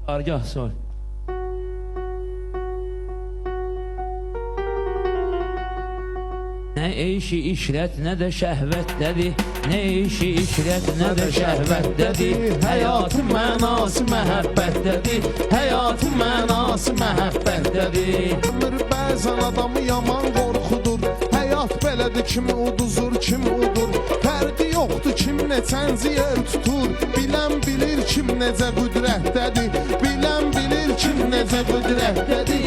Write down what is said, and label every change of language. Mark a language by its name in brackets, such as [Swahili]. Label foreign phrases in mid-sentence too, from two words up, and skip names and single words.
[Turkish] Argah sol. Ne eşi işret ne de şehvettedir. Ne işi işret ne de şehvettedir. [Azerbaijani] Hayatın mənası məhəbbətdədir. Hayatın mənası məhəbbətdədir. Ömür bəzən adamı yaman qorxudur. Həyat belədir, kimi uduzur, kimi udur. Fərqi yoxdur, kim neçənci yer tutur. Bilən bilir kim necə qüdrətdədir. Bilən bilir kim necə qüdrətdədir.